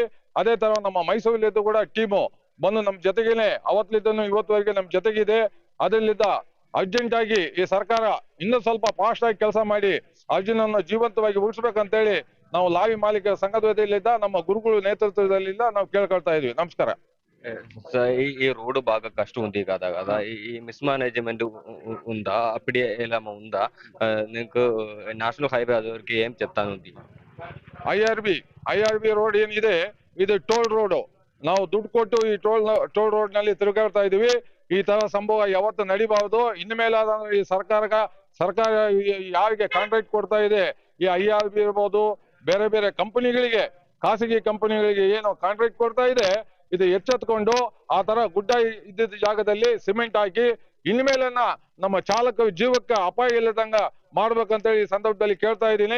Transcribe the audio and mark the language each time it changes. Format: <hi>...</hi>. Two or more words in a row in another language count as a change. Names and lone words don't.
<kn>ಅದೇ ತರ ನಮ್ಮ ಮೈಸೂರಲ್ಲಿದ್ದು ಕೂಡ ಟೀಮು ಬಂದು ನಮ್ಮ ಜೊತೆಗೇನೆ ಅವತ್ತಲಿದ್ದನು ಇವತ್ತುವರೆಗೆ ನಮ್ಮ ಜೊತೆಗಿದೆ. ಅದರಲ್ಲಿದ್ದ ಅರ್ಜೆಂಟ್ ಆಗಿ ಈ ಸರ್ಕಾರ ಇನ್ನೂ ಸ್ವಲ್ಪ ಫಾಸ್ಟ್ ಆಗಿ ಕೆಲಸ ಮಾಡಿ ಅರ್ಜುನನ್ನು ಜೀವಂತವಾಗಿ ಉಳಿಸ್ಬೇಕಂತೇಳಿ ನಾವು ಲಾರಿ ಮಾಲೀಕರ ಸಂಘದ ವತಿಯಿಂದ ನಮ್ಮ ಗುರುಗಳು ನೇತೃತ್ವದಲ್ಲಿಂದ ನಾವು ಕೇಳ್ಕೊಳ್ತಾ ಇದೀವಿ. ನಮಸ್ಕಾರ.</kn> <te>ఈ రోడ్డు బాగా కష్టం ఉంది కదా ఈ మిస్మానేజ్మెంట్ ఉందా అప్పుడే ఎలా ఉందా నీకు</te> <en>national highway</en> <kn>ಅದಕ್ಕೆ ಏನ್</kn> <te>చెప్తాను</te> <kn>ಐಆರ್ಬಿ ರೋಡ್ ಏನಿದೆ ಇದು ಟೋಲ್ ರೋಡ್. ನಾವು ದುಡ್ಡು ಕೊಟ್ಟು ಈ ಟೋಲ್ ರೋಡ್ ನಲ್ಲಿ ತಿರುಗಾಡ್ತಾ ಇದೀವಿ. ಈ ತರ ಸಂಭವ ಯಾವತ್ತು ನಡಿಬಾರದು. ಇನ್ಮೇಲಾದ ಈ ಸರ್ಕಾರ ಯಾರಿಗೆ ಕಾಂಟ್ರಾಕ್ಟ್ ಕೊಡ್ತಾ ಇದೆ ಈ ಐಆರ್ಬಿ ಇರ್ಬೋದು, ಬೇರೆ ಬೇರೆ ಕಂಪನಿಗಳಿಗೆ, ಖಾಸಗಿ ಕಂಪನಿಗಳಿಗೆ ಏನು ಕಾಂಟ್ರಾಕ್ಟ್ ಕೊಡ್ತಾ ಇದೆ ಇದು ಎಚ್ಚೆತ್ಕೊಂಡು ಆ ತರ ಗುಡ್ಡ ಇದ್ದಿದ್ದ ಜಾಗದಲ್ಲಿ ಸಿಮೆಂಟ್ ಹಾಕಿ ಇನ್ಮೇಲನ್ನ ನಮ್ಮ ಚಾಲಕ ಜೀವಕ್ಕೆ ಅಪಾಯ ಇಲ್ಲದಂಗ ಮಾಡ್ಬೇಕಂತೇಳಿ ಈ ಸಂದರ್ಭದಲ್ಲಿ ಕೇಳ್ತಾ ಇದ್ದೀನಿ.</kn>